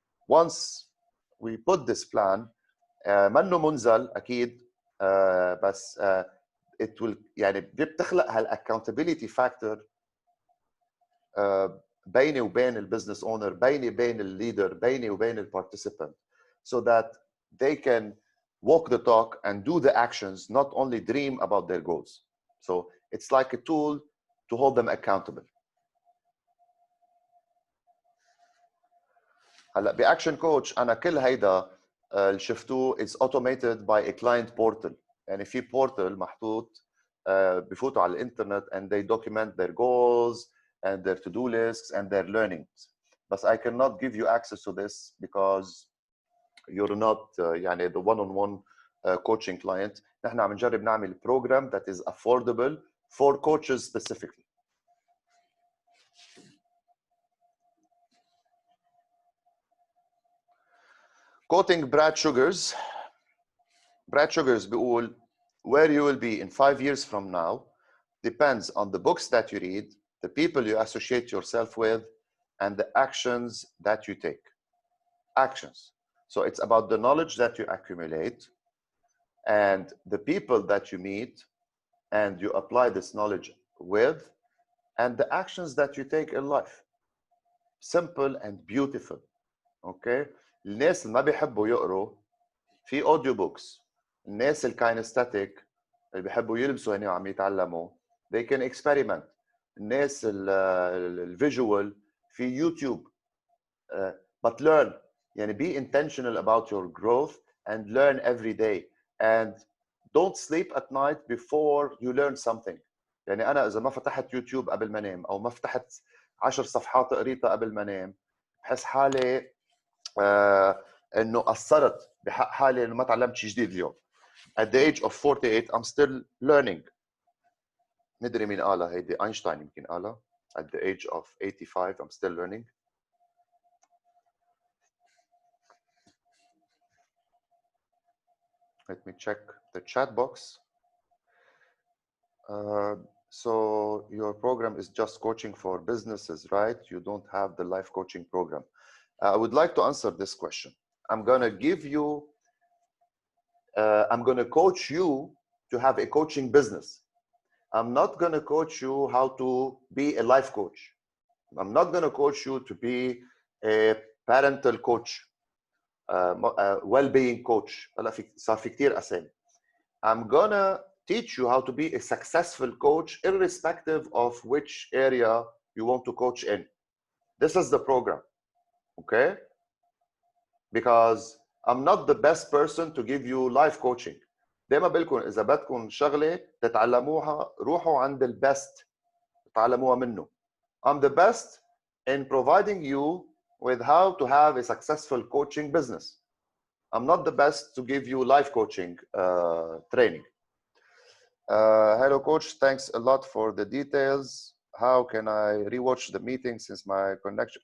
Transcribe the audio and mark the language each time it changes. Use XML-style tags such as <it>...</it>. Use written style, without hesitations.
<en>Once we put this plan,</en> <ar>منه منزل أكيد بس</ar> <en>it will</en> <ar>يعني بتخلق</ar> <en>هالاccountability factor</en> <ar>بيني وبين البزنس اونر بيني وبين الليدر بيني وبين البارتيسيبانت</ar> <en>so that they can walk the talk and do the actions, not only dream about their goals. So it's like a tool to hold them accountable.</en> <ar>هلا باكشن كوتش انا كل هيدا اللي شفتوه</ar> <en>is automated by a client portal.</en> <ar>يعني في بورتال محطوط بفوتوا على الانترنت</ar> <en>and they document their goals and their to-do lists and their learnings. But I cannot give you access to this because you're not يعني the one-on-one coaching client.</en> <ar>نحن عم نجرب نعمل</ar> <en>program that is affordable for coaches specifically. Quoting Brad Sugars. Brad Sugars بيقول where you will be in 5 years from now depends on the books that you read, the people you associate yourself with, and the actions that you take. Actions. So it's about the knowledge that you accumulate and the people that you meet and you apply this knowledge with, and the actions that you take in life. Simple and beautiful. Okay?</en> <ar>الناس اللي ما بيحبوا يقروا في audio books. الناس الكاينستاتيك اللي بيحبوا يلبسوا هنا وعم يتعلموا</ar> <en>they can experiment.</en> <ar>الناس الفيجوال في يوتيوب</ar> <en>but learn. يعني be intentional about your growth and learn every day and don't sleep at night before you learn something.</en> <ar>يعني أنا إذا ما فتحت يوتيوب قبل ما أنام أو ما فتحت 10 صفحات قريتها قبل ما أنام بحس حالي انه اثرت بحق حالي انه ما تعلمت شيء جديد اليوم.</ar> <en>At the age of 48 I'm still learning.</en> <ar>مدري مين قالها هيدي، اينشتاين يمكن قالها.</ar> <en>At the age of 85 I'm still learning. Let me check the chat box. So your program is just coaching for businesses, right? You don't have the life coaching program. I would like to answer this question. I'm gonna give you, I'm gonna coach you to have a coaching business. I'm not gonna coach you how to be a life coach. I'm not gonna coach you to be a parental coach, well-being coach.</en> <ar>هلا صار في كتير أسامي.</ar> <en>I'm gonna teach you how to be a successful coach irrespective of which area you want to coach in. This is the program, okay? Because I'm not the best person to give you life coaching.</en> <ar>دايما بقول لكم إذا بدكم شغلة تتعلموها روحوا عند البست تتعلموها منه.</ar> <en>I'm the best in providing you with how to have a successful coaching business. I'm not the best to give you life coaching training. Hello, coach. Thanks a lot for the details. How can I rewatch the meeting since my connection?</en>